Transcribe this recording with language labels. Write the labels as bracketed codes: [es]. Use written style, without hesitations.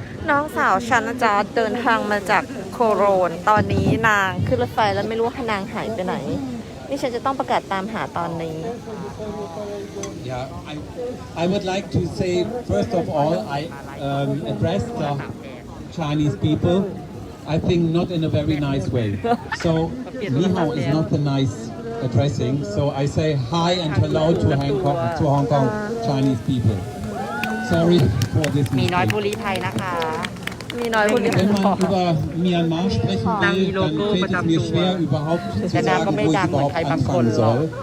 [th] น้องสาวฉันนะจ๊ะเดินทางมาจากโคโรนตอนนี้นางขึ้นรถไฟแล้วไม่รู้ว่านางหายไปไหนนี่ฉันจะต้องประกาศตามหาตอนนี้ [en] Yeah, I would like to say first of all I address the Chinese people I think not in a very nice way so ni hao is not a nice addressing so I say hi and hello to Hong Kong Chinese people Sorry for this [th] มีน้อยบุรีไทยนะคะมีน้อยบุรีไทย [de] Wenn man über Myanmar sprechen will, dann fällt es mir schwer, überhaupt zu sagen, wo ich überhaupt anfangen soll.